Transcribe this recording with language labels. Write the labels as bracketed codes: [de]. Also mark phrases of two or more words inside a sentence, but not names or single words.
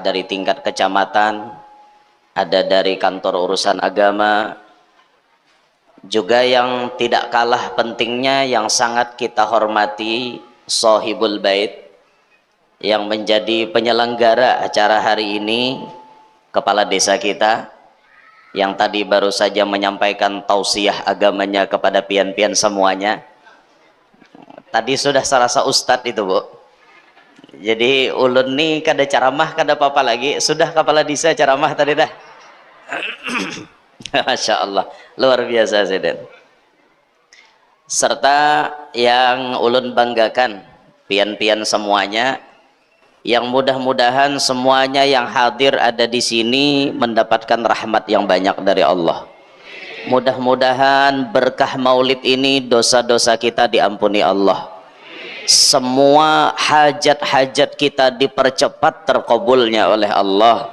[id] dari tingkat kecamatan, ada dari kantor urusan agama, juga yang tidak kalah pentingnya yang sangat kita hormati Shahibul Bait yang menjadi penyelenggara acara hari ini, kepala desa kita yang tadi baru saja menyampaikan tausiah agamanya kepada pian-pian semuanya. Tadi sudah serasa ustadz itu, Bu. [bjn] Jadi ulun nih kada ceramah kada apa-apa lagi, sudah kepala desa ceramah tadi dah. [id] Masya Allah, luar biasa Zeden. Serta yang ulun banggakan pian-pian semuanya, yang mudah-mudahan semuanya yang hadir ada di sini mendapatkan rahmat yang banyak dari Allah. Mudah-mudahan berkah maulid ini dosa-dosa kita diampuni Allah. Semua hajat-hajat kita dipercepat terkabulnya oleh Allah.